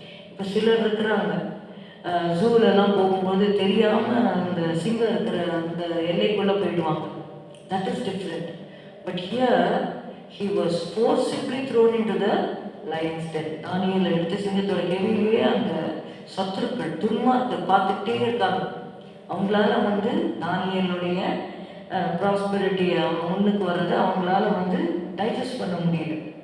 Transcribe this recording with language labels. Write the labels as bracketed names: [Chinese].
[Tamil] இப்போ சிலர் இருக்கிறாங்க, ஜூலெல்லாம் போகும்போது தெரியாமல் அந்த சிங்கம் இருக்கிற அந்த எல்லைக்குள்ளே போயிடுவாங்க. [English] That is different. But here he was forcibly thrown into the lion's den. [Tamil] தானியேலை எடுத்து சிங்கத்தோட கெவியிலேயே அந்த சத்துருக்கள் துன்மார்க்கர் பார்த்துக்கிட்டே இருக்காங்க. அவங்களால தானியேலுடைய [English] prosperity [Tamil] அவங்க முன்னுக்கு வர்றது அவங்களால டைஜஸ்ட் பண்ண முடியல.